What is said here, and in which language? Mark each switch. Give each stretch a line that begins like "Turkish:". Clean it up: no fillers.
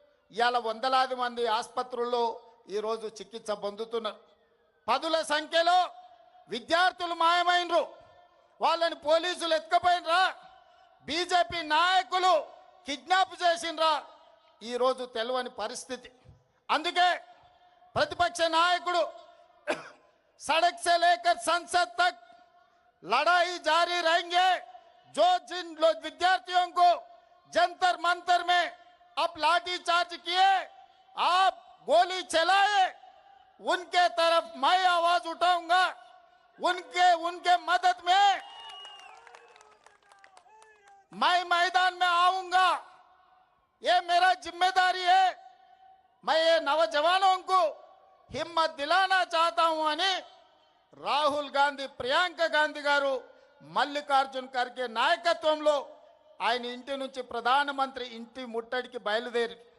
Telugu: ఇవాళ వందలాది మంది ఆసుపత్రుల్లో ఈరోజు చికిత్స పొందుతున్నారు. పదుల సంఖ్యలో విద్యార్థులు మాయమైనరు, వాళ్ళని పోలీసులు ఎత్తుకపోయినరా, బీజేపీ నాయకులు కిడ్నాప్ చేసిండ్రా, ఈరోజు తెలియని పరిస్థితి. అందుకే
Hindi: प्रतिपक्ष नायकुడు सड़क से लेकर संसद तक लड़ाई जारी रहेंगे। जो जिन विद्यार्थियों को जंतर मंतर में आप लाठी चार्ज किए, आप गोली चलाए, उनके तरफ मैं आवाज उठाऊंगा, उनके मदद में मैं मैदान में आऊंगा। ये मेरा जिम्मेदारी है। मैं ये नौजवानों को हिम्मत दिलाना चाहता हूं
Telugu: అని రాహుల్ గాంధీ, ప్రియాంక గాంధీ గారు మల్లికార్జున్ ఖర్గే నాయకత్వంలో ఆయన ఇంటి నుంచి ప్రధానమంత్రి ఇంటి ముట్టడికి బయలుదేరి.